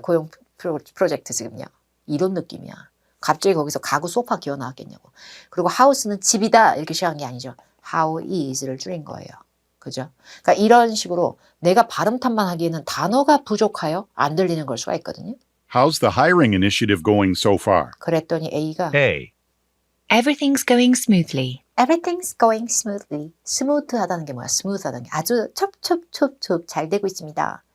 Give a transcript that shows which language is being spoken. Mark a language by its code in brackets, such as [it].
[ko] 고용 프로젝트 지금요. 이런 느낌이야. 갑자기 거기서 가구 소파 기어 나왔겠냐고. 그리고 house는 집이다 이렇게 시작한 게 아니죠. [en] how is [ko] 를 줄인 거예요. 그죠? 그러니까 이런 식으로 내가 발음 탓만 하기에는 단어가 부족하여 안 들리는 걸 수가 있거든요. [en] How's the hiring initiative going so far? [ko] 그랬더니 A가 A, [en] Everything's going smoothly. Everything's going smoothly. [ko] 스무트하다는 게 뭐야? 스무트하다는 게 아주 첩첩첩첩 잘 되고 있습니다.